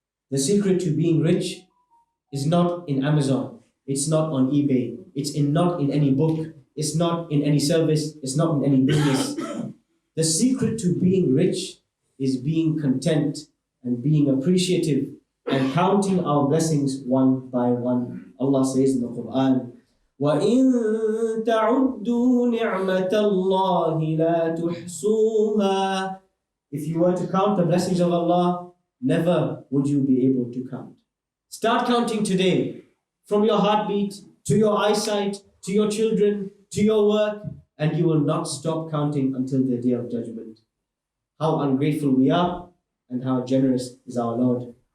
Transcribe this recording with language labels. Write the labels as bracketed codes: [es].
[en] The secret to being rich is not in Amazon, it's not on eBay, it's not in any book, it's not in any service, it's not in any business. The secret to being rich is being content and being appreciative and counting our blessings one by one. Allah says in the Qur'an, [ar] وَإِن تَعُدُّوا نِعْمَةَ اللَّهِ لَا تُحْصُوهَا. [en] If you were to count the blessings of Allah, never would you be able to count. Start counting today, from your heartbeat, to your eyesight, to your children, to your work, and you will not stop counting until the day of judgment. How ungrateful we are, and how generous is our Lord.